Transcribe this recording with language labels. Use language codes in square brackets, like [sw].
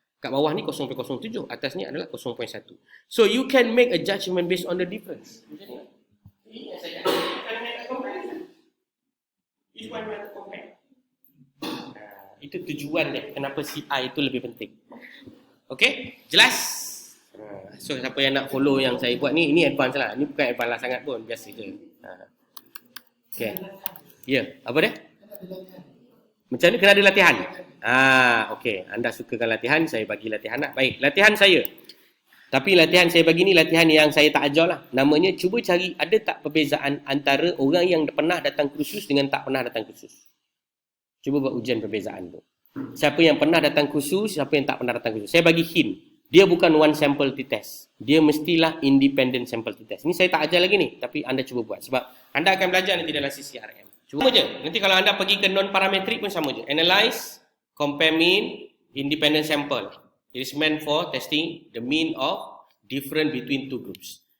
[ms] Kat bawah ni 0.07, atas ni adalah 0.1. [en] So you can make a judgment based on the difference. [ms] Macam ni. Ini yang saya [en] comparison. This one we have to compare. [ms] Itu tujuan dia. Kenapa CI itu lebih penting. Okay? Jelas? So siapa yang nak follow yang saya buat ni, ini advance lah. Ini bukan advance lah sangat pun, biasa je. Okay. Ya, apa dia? Macam ni kena ada latihan. Okay. Anda sukakan latihan, saya bagi latihan lah. Baik, latihan saya. Tapi latihan saya bagi ni latihan yang saya tak ajar lah. Namanya cuba cari ada tak perbezaan antara orang yang pernah datang kursus dengan tak pernah datang kursus. Cuba buat ujian perbezaan tu. Siapa yang pernah datang kursus, siapa yang tak pernah datang kursus. Saya bagi hint. Dia bukan one sample t-test. Dia mestilah independent sample t-test. Ini saya tak ajar lagi ni. Tapi anda cuba buat. Sebab anda akan belajar nanti dalam CCRM. Cuba je. Nanti kalau anda pergi ke non-parametric pun sama je. [en] Analyze, compare mean, independent sample. It is meant for testing the mean of difference between two groups.